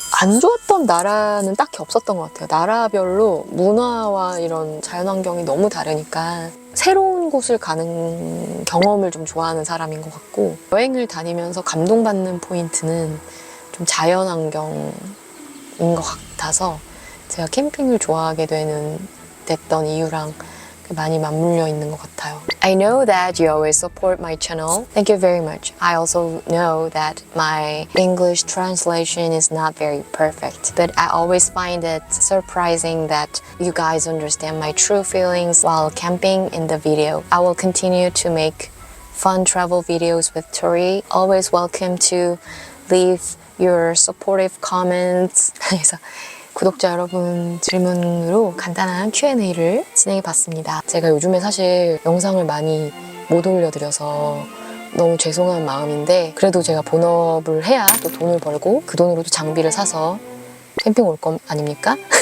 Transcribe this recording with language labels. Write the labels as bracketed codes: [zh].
[ko] 안 좋았던 나라는 딱히 없었던 것 같아요. 나라별로 문화와 이런 자연환경이 너무 다르니까 새로운 곳을 가는 경험을 좀 좋아하는 사람인 것 같고, 여행을 다니면서 감동받는 포인트는 좀 자연환경인 것 같아서 제가 캠핑을 좋아하게 됐던 이유랑 많이 맞물려 있는 것 같아요. [en] I know that you always support my channel. Thank you very much. I also know that my English translation is not very perfect, but I always find it surprising that you guys understand my true feelings while camping in the video. I will continue to make fun travel videos with Tori. Always welcome to leave your supportive comments. [ko] 그래서 구독자 여러분 질문으로 간단한 Q&A를 진행해 봤습니다. 제가 요즘에 사실 영상을 많이 못 올려드려서 너무 죄송한 마음인데, 그래도 제가 본업을 해야 또 돈을 벌고 그 돈으로도 장비를 사서 캠핑 올 거 아닙니까?